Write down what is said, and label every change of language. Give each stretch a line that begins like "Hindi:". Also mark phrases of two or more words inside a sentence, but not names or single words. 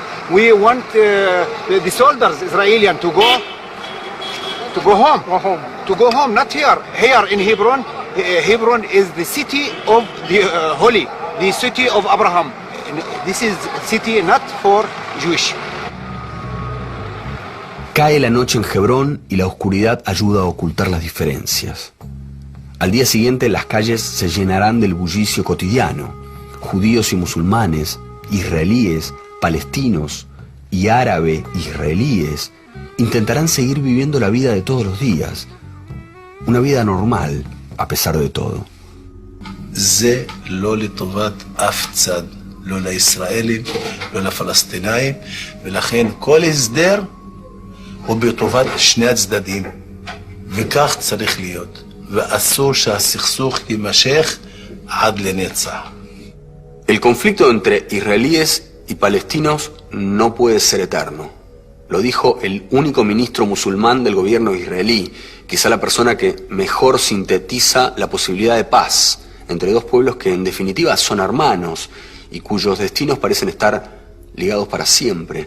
English: We want the soldiers Israeli to go home. To go home, not here. Here in Hebron, Hebron is the city of the holy, the city of Abraham. This is city not for Jewish.
Spanish: Cae la noche en Hebrón y la oscuridad ayuda a ocultar las diferencias. Al día siguiente las calles se llenarán del bullicio cotidiano. Judíos y musulmanes, israelíes, palestinos y árabe-israelíes intentarán seguir viviendo la vida de todos los días. Una vida normal, a pesar de todo.
Hebrew: זה לא לטובת אף צד, לא לישראלים, לא לפלסטינאים, ולכן כל הסדר הוא בטובת שני הצדדים, וכך צריך להיות, ואסור שהסכסוך יימשך עד לנצח.
Spanish: El conflicto entre israelíes y palestinos no puede ser eterno. Lo dijo el único ministro musulmán del gobierno israelí, quizá la persona que mejor sintetiza la posibilidad de paz entre dos pueblos que en definitiva son hermanos y cuyos destinos parecen estar ligados para siempre.